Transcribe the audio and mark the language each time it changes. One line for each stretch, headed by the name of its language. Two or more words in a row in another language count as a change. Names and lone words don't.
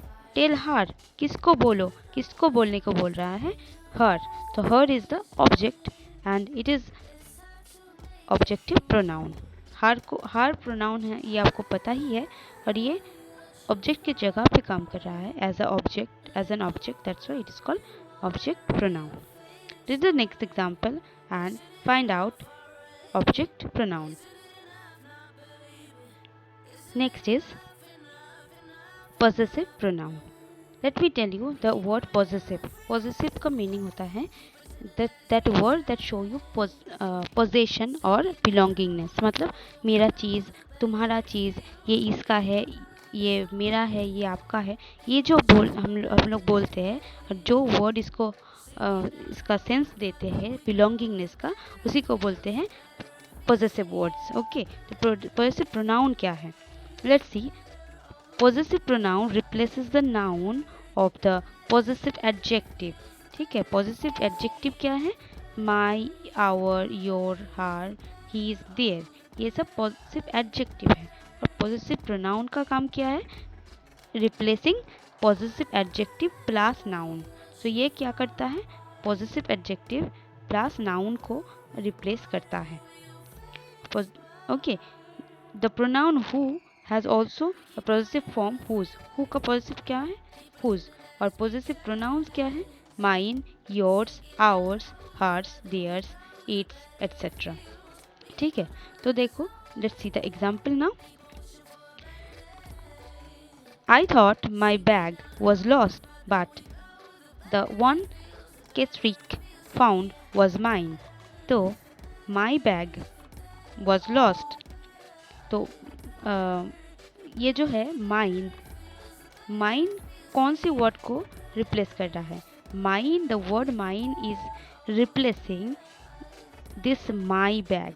English: tell her,
Hindi: किसको बोलो, किसको बोलने को बोल रहा है? हर।
English: तो her is the object and it is objective pronoun. her pronoun
Hindi: है, ये आपको पता ही है, और ये ऑब्जेक्ट की जगह पे काम कर रहा है
English: as an object, that's why it is called object pronoun. read the next example and find out object pronoun. next is possessive pronoun। Let me tell you the word possessive। possessive का मीनिंग
Hindi: होता है
English: that word that show you possession और belongingness।
Hindi: मतलब मेरा चीज़, तुम्हारा चीज़, ये इसका है, ये मेरा है, ये आपका है। ये जो हम लोग बोलते हैं, और जो वर्ड इसको इसका सेंस देते हैं belongingness का, उसी को बोलते हैं
English: possessive words।
Hindi: ओके, तो
English: possessive pronoun
Hindi: क्या है?
English: Let's see। Possessive pronoun replaces the noun of the possessive adjective।
Hindi: ठीक है,
English: possessive adjective
Hindi: क्या है?
English: my, our, your, her, his, their,
Hindi: ये सब
English: possessive adjective
Hindi: है। और
English: possessive pronoun
Hindi: का काम क्या है?
English: replacing possessive adjective plus noun।
Hindi: so ये क्या करता है?
English: possessive adjective plus noun
Hindi: को replace करता है।
English: okay, the pronoun who has also a possessive form whose।
Hindi: who का possessive क्या है? whose। और
English: possessive pronouns
Hindi: क्या है?
English: mine, yours, ours, hers, theirs, its, etc।
Hindi: ठीक है, तो देखो
English: let's see the example now। I thought my bag was lost but the one Keswick found was mine। तो my bag was lost.
Hindi: तो ये जो है माइन, माइन कौन सी वर्ड को रिप्लेस कर रहा है?
English: mine, the word mine is replacing this my bag.